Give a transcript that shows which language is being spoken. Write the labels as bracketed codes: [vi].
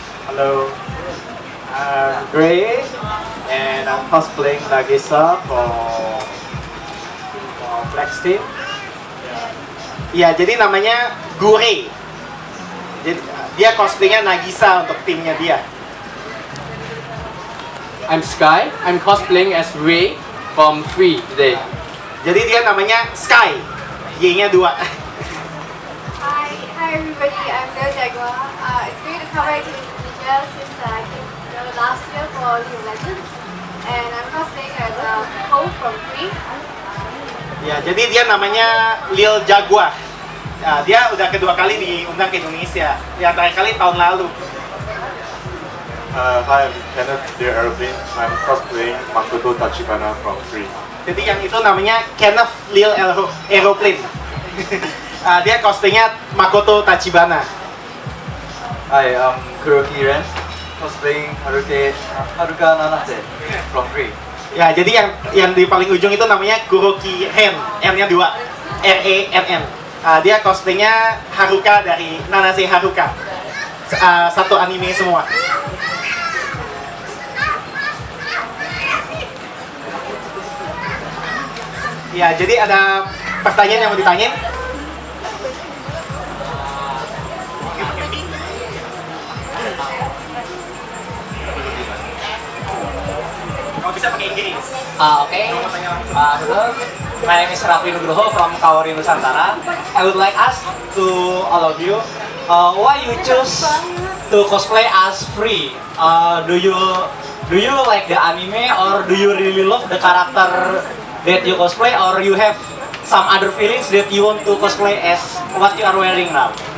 [en] Hello, I'm Gray, and I'm cosplaying Nagisa for Flex Team. [id] Iya, jadi namanya Gure. Jadi dia cosplaynya Nagisa untuk timnya dia. [en] I'm Sky. I'm cosplaying as Ray from 3 today. [id] Jadi dia namanya Sky. Y-nya 2. [en] Hi everybody. I'm Lil Jaguar. It's great to come back to Indonesia since I came last year for League of Legends, and I'm cosplaying as Cole from 3. [id] Ya, jadi dia namanya Lil Jaguar. Dia udah kedua kali diundang ke Indonesia. Yang terakhir kali tahun lalu. [en] Hi, I'm Kenneth, Dear Aeroplane. I'm cosplaying Makoto Tachibana from 3. [id] Jadi yang itu namanya Kenneth Lil Aeroplane. Dia cosplaynya Makoto Tachibana. [en] Hi, I'm Kuroki Ren, cosplaying Haruka Nanase from Free. [id] Ya, jadi yang di paling ujung itu namanya Kuroki Ren, N-nya 2, R-E-N-N. Dia cosplaynya Haruka dari Nanase Haruka. Satu anime semua. Ya, jadi ada pertanyaan yang mau ditanyain? Kalau bisa pakai Inggris. [en] Okay. Hello. My name is Raffi Nugroho from Kawari Nusantara. I would like ask to all of you, why you choose to cosplay as Free? Do you like the anime, or do you really love the character that you cosplay, or you have some other feelings that you want to cosplay as what you are wearing now?